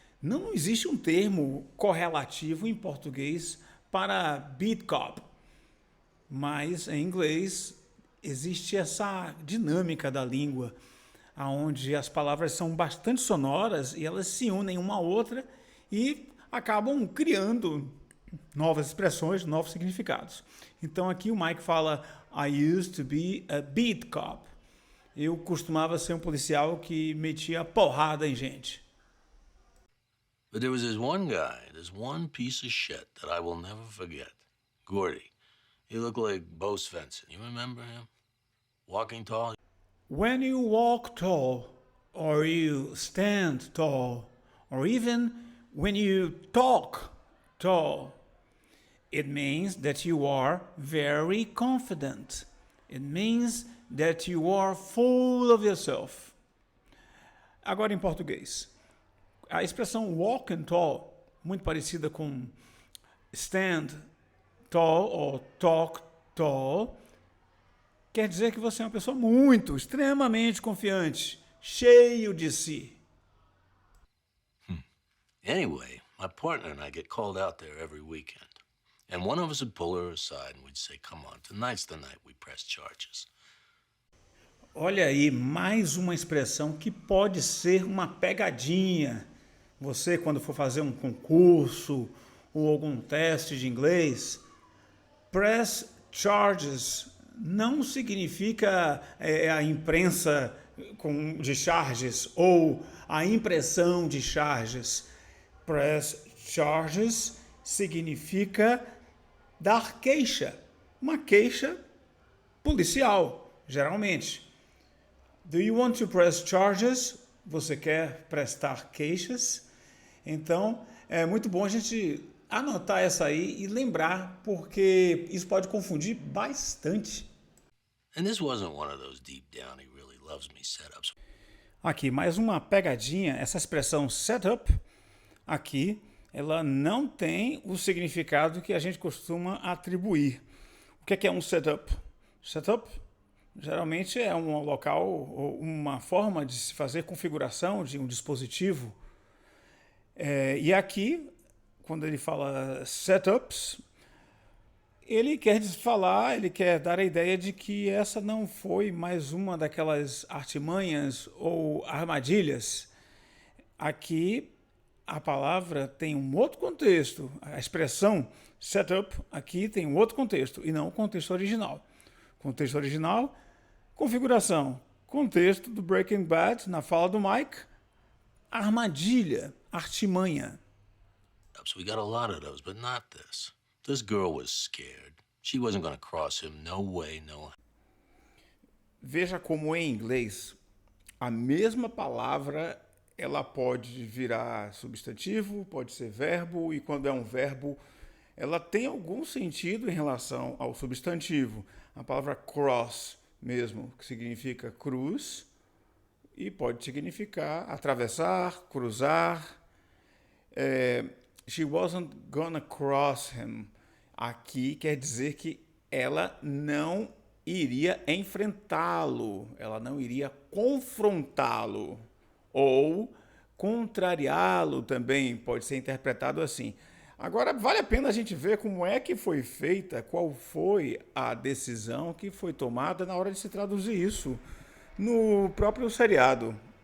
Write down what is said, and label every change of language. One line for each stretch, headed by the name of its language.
Portuguese: Não existe um termo correlativo em português para beat cop, mas em inglês existe essa dinâmica da língua, onde as palavras são bastante sonoras e elas se unem uma à outra e acabam criando novas expressões, novos significados. Então aqui o Mike fala,
English: I used to be a beat cop.
Portuguese: Eu costumava ser um policial que metia porrada em gente.
English: But there was this one guy, this one piece of shit that I will never forget. Gordy. He looked like Bo Svensson. You remember him? Walking tall. When you walk tall, or you stand tall, or even when you talk tall, it means that you are very confident. It means that you are full of yourself.
Portuguese: Agora em português. A expressão walking tall, muito parecida com stand tall ou talk tall, quer dizer que você é uma pessoa muito, extremamente confiante, cheio de si.
English: Anyway, my partner and I get called out there every weekend. And one of us would pull her aside and we'd say, come on, tonight's the night we press charges.
Portuguese: Olha aí, mais uma expressão que pode ser uma pegadinha. Você, quando for fazer um concurso ou algum teste de inglês, press charges não significa a imprensa de charges ou a impressão de charges. Press charges significa dar queixa, uma queixa policial, geralmente.
English: Do you want to press charges?
Portuguese: Você quer prestar queixas? Então, é muito bom a gente anotar essa aí e lembrar, porque isso pode confundir bastante.
English: And this wasn't one of those deep down he really loves me setups.
Portuguese: Aqui, mais uma pegadinha. Essa expressão setup, aqui, ela não tem o significado que a gente costuma atribuir. O que é um setup? Setup geralmente é um local ou uma forma de se fazer configuração de um dispositivo. E aqui, quando ele fala setups, ele quer dar a ideia de que essa não foi mais uma daquelas artimanhas ou armadilhas. Aqui, a palavra tem um outro contexto. A expressão setup aqui tem um outro contexto, e não o contexto original. Contexto original, configuração. Contexto do Breaking Bad, na fala do Mike, armadilha, artimanha.
English: We got a lot of those, but not this. This girl was scared. She wasn't going to cross him. No way, no.
Portuguese: Veja como em inglês a mesma palavra ela pode virar substantivo, pode ser verbo, e quando é um verbo, ela tem algum sentido em relação ao substantivo. A palavra cross mesmo, que significa cruz, e pode significar atravessar, cruzar.
English: She wasn't gonna cross him.
Portuguese: Aqui quer dizer que ela não iria enfrentá-lo, ela não iria confrontá-lo. Ou contrariá-lo também pode ser interpretado assim. Agora, vale a pena a gente ver como é que foi feita, qual foi a decisão que foi tomada na hora de se traduzir isso no próprio seriado.